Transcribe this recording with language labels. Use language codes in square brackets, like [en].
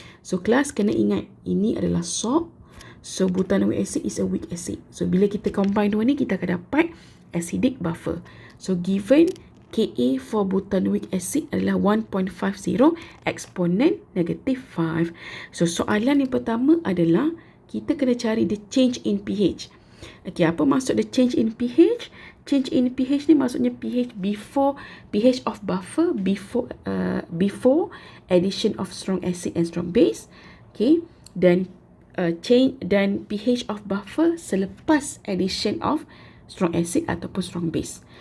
[ms] So kelas kena ingat ini adalah salt. [en] So butanoic acid is a weak acid. [ms] So bila kita combine dua ni kita akan dapat acidic buffer. [en] So given Ka for butanoic acid adalah 1.50 exponent negative 5. [ms] So soalan yang pertama adalah kita kena cari [en] the change in pH. [ms] Okay, apa maksud [en] the change in pH? Change in pH [ms] ni maksudnya [en] pH before, pH of buffer before addition of strong acid and strong base. Okay, dan change dan pH of buffer selepas addition of strong acid ataupun strong base.